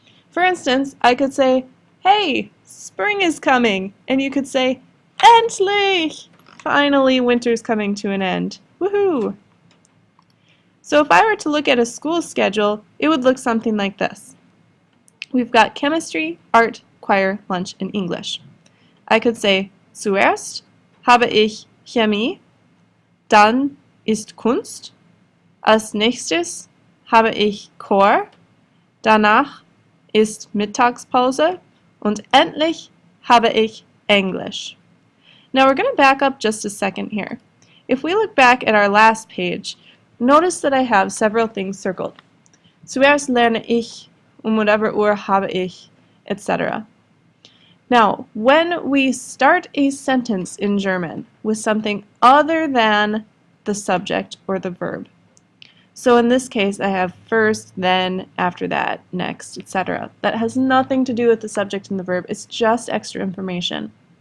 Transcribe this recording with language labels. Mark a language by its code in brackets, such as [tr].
[en] For instance, I could say, hey, spring is coming, and you could say, endlich! Finally, winter's coming to an end. Woohoo! So if I were to look at a school schedule, it would look something like this. We've got chemistry, art, choir, lunch, and English. I could say, [de] zuerst habe ich Chemie, dann ist Kunst, als nächstes habe ich Chor, danach ist Mittagspause und endlich habe ich Englisch. [en] Now we're going to back up just a second here. If we look back at our last page, notice that I have several things circled. [de] Zuerst lerne ich, whatever Uhr habe ich, etc. [en] Now, when we start a sentence in German with something other than the subject or the verb, so in this case I have first, then, after that, next, etc. That has nothing to do with the subject and the verb, it's just extra information.